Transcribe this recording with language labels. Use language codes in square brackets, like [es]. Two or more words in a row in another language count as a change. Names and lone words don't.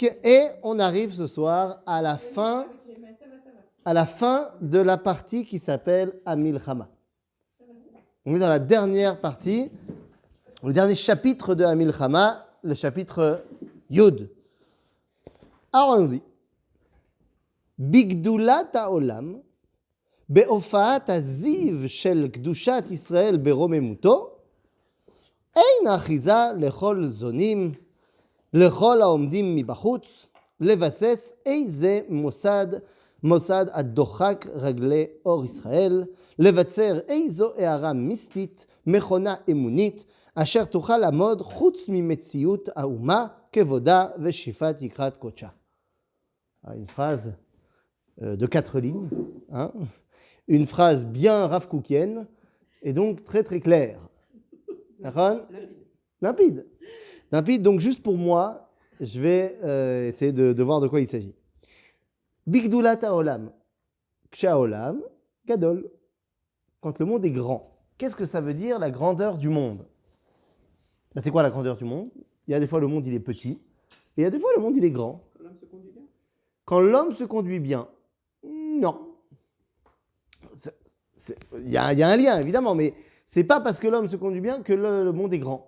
[fr] Et on arrive ce soir à la fin de la partie qui s'appelle Hamilchama. On est dans la dernière partie, le dernier chapitre de Hamilchama, le chapitre Yud. Alors on nous dit [he] בגדלות העולם בהופעת הזיו של קדושת ישראל ברוממותו אין אחיזה לכל זונים לכל העומדים מבחוץ לבסס איזה מוסד הדוחק רגלי אור ישראל, לבצר איזו הערה מיסטית, מכונה אמונית, אשר תוכל לעמוד חוץ ממציאות האומה, כבודה ושאיפת יקרת קודשה. [fr] Une phrase de 4 lignes, hein? Une phrase bien Rav Kookienne, et donc très très claire. D'accord ? Limpide. Limpide, donc juste pour moi, je vais essayer de voir de quoi il s'agit. [he] בגדלות העולם. כשהעולם, גדול. [fr] Quand le monde est grand. Qu'est-ce que ça veut dire, la grandeur du monde ? Ben, c'est quoi la grandeur du monde ? Il y a des fois le monde il est petit, et il y a des fois le monde il est grand. Quand l'homme se conduit bien, non. Il y a un lien, évidemment, mais c'est pas parce que l'homme se conduit bien que le monde est grand.